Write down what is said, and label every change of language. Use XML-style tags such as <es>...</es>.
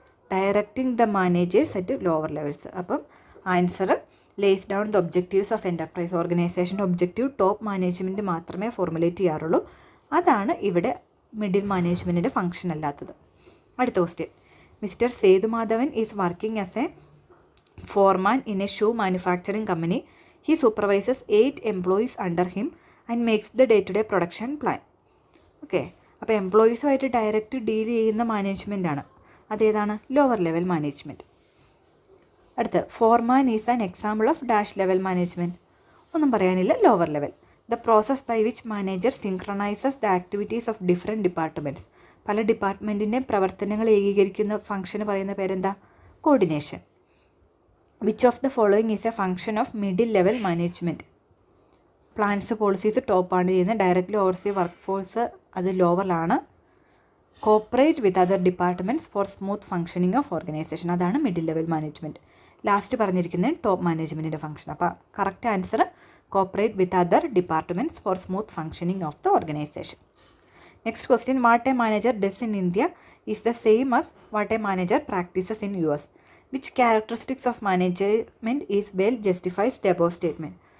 <en>Directing the managers at lower levels. അപ്പം answer lays down the objectives of enterprise.</en> <ml>ഓർഗനൈസേഷൻ്റെ objective top management മാത്രമേ formulate ചെയ്യാറുള്ളൂ. അതാണ് ഇവിടെ middle മാനേജ്മെൻറ്റിൻ്റെ function അല്ലാത്തത്.</ml> <en>അടുത്ത question, mister Sethumadhavan is working as a foreman in a shoe manufacturing company. He supervises 8 employees under him and makes the day-to-day production plan.</en> <ml>Okay, അപ്പോൾ എംപ്ലോയീസുമായിട്ട് direct deal ചെയ്യുന്ന management ആണ്. അതേതാണ്?</ml> <en>Lower level management. അടുത്ത്, foreman is an example of dash level management.</en> <ml>ഒന്നും പറയാനില്ല,</ml> <en>Lower level. The process by which manager synchronises the activities of different departments.</en> <ml>പല ഡിപ്പാർട്ട്മെൻറ്റിൻ്റെ പ്രവർത്തനങ്ങൾ ഏകീകരിക്കുന്ന ഫംഗ്ഷന് പറയുന്ന പേരെന്താ? Coordination.</ml> <en>Which of the following is a function of middle level management?</en> <ml>Plans, policies ടോപ്പാണ് ചെയ്യുന്നത്. Directly oversee work force അത് ലോവറിലാണ്.</ml> <en>Cooperate with other departments for smooth functioning of organisation, അതാണ് middle level management.</en> <ml>Last പറഞ്ഞിരിക്കുന്നത് top മാനേജ്മെൻറ്റിൻ്റെ function. അപ്പോൾ</ml> <en>Correct answer cooperate with other departments for smooth functioning of the organisation. Next question, what a manager does in India is the same as what a manager practises in US. Which characteristics of management is well justifies the above statement?</en>